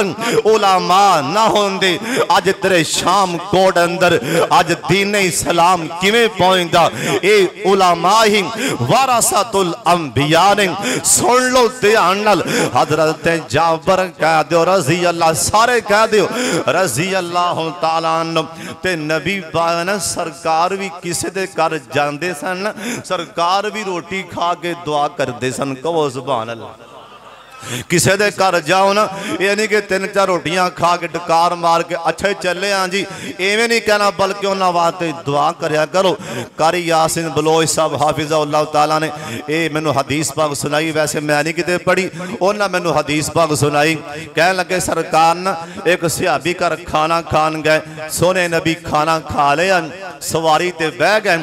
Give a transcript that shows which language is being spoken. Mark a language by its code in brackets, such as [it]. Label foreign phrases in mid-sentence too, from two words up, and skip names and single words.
[pa] علماء نہ ہوندے اج تیرے شام کوٹ اندر اج دین اسلام کیویں پہنچدا? ایہہ علماء ہی وارثات الانبیاء نے. سن لو دھیان نال حضرت جابر کہہ دو [ar] رضي الله, [pa] سارے کہہ دو [ar] رضي الله تعالى عنه. [pa] تے نبی پاک نے سرکار وی کسے دے گھر جاندے سن, سرکار وی روٹی کھا کے دعا کردے سن، کہو [ar] سبحان الله. [pa] کسے دے گھر جاؤ نہ ایہہ نہیں کہ 3-4 روٹیاں کھا کے ڈکار مار کے اچھا چلے ہاں جی، ایویں نہیں کہنا بلکہ اوہناں واسطے دعا کریا کرو. قاری یاسین بلوچ صاحب حفظہ اللہ تعالیٰ نے ایہہ مینوں حدیث پاک سنائی، ویسے میں نہیں کتے پڑھی، اوہناں مینوں حدیث پاک سنائی. کہن لگے سرکار نہ اک صحابی گھر کھانا کھان گئے، سوہنے نبی کھانا کھا لیا، سواری تے بہہ گئے.